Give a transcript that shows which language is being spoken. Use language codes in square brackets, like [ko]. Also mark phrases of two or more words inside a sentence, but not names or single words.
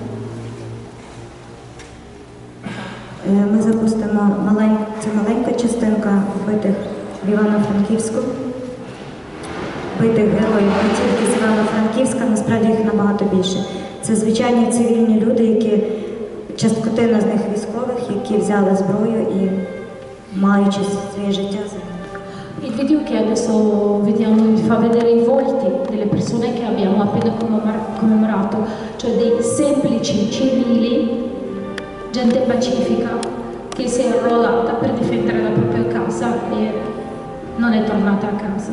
[uk] Ми запустимо маленька частинка вбитих в Івано-Франківську. Вбитих героїв не тільки з Івано-Франківська, насправді їх набагато більше. Це звичайні цивільні люди, які, частина з них військових, які взяли зброю і, маючи своє життя, [it] Il video che adesso vediamo vi fa vedere i volti delle persone che abbiamo appena commemorato, cioè dei semplici civili, gente pacifica che si è arruolata per difendere la propria casa e non è tornata a casa.